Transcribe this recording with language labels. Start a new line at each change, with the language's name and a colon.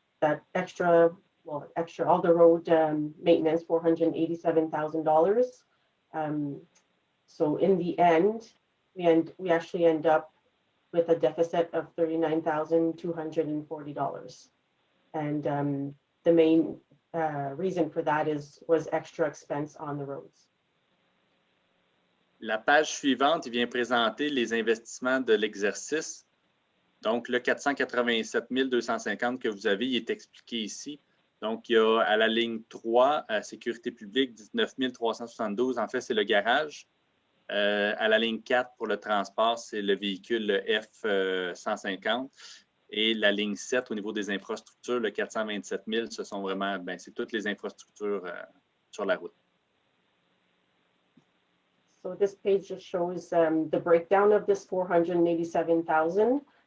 English: that extra, all the road maintenance, $487,000. So in the end, we actually end up with a deficit of $39,240. And the main reason for that was extra expense on the roads.
French: La page suivante, il vient présenter les investissements de l'exercice. Donc, le 487 250 que vous avez, il est expliqué ici. Donc, il y a à la ligne 3, sécurité publique, 19 372. En fait, c'est le garage. À la ligne 4, pour le transport, c'est le véhicule F-150. Et la ligne 7, au niveau des infrastructures, le 427 000, ce sont vraiment, c'est toutes les infrastructures sur la route.
English: So this page just shows the breakdown of this $487,000.